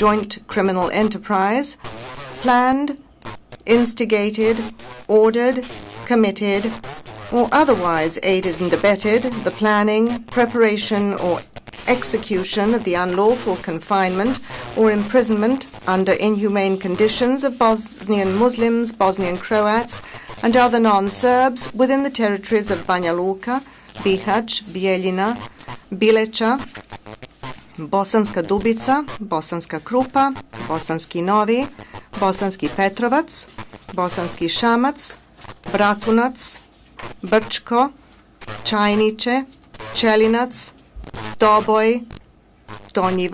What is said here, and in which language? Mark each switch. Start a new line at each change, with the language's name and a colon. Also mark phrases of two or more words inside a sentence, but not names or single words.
English: joint criminal enterprise, planned, instigated, ordered, committed, or otherwise aided and abetted the planning, preparation, or execution of the unlawful confinement or imprisonment under inhumane conditions of Bosnian Muslims, Bosnian Croats, and other non-Serbs within the territories of Banja Luka, Bihać, Bijeljina, Bileća, Bosanska Dubica, Bosanska Krupa, Bosanski Novi, Bosanski Petrovac, Bosanski Šamac, Bratunac, Brčko, Čajniče, Čelinac, Doboj, Donji